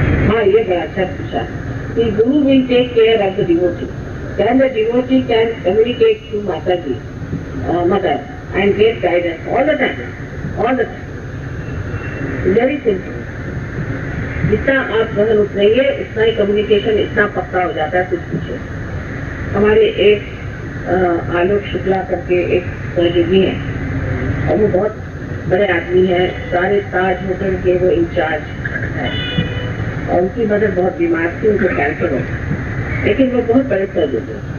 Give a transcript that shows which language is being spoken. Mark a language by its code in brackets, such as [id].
[hi] हाँ, ये बड़ा अच्छा पूछा कि गुरु [en] will take care of the devotee. Can the devotee can communicate to Mataji, mother, and get guidance all the time? All the time. Very simple. [hi] जितना आप गहन उतरेंगे उतना ही कम्युनिकेशन इतना पक्का हो जाता है। कुछ पूछे हमारे एक आलोक शुक्ला करके एक सहयोगी हैं और वो बहुत बड़े आदमी हैं, सारे ताज होटल के वो इंचार्ज है और उनकी मदर बहुत बीमार थी, उनको कैंसर हो गया, लेकिन वो बहुत बड़े सहयोगी।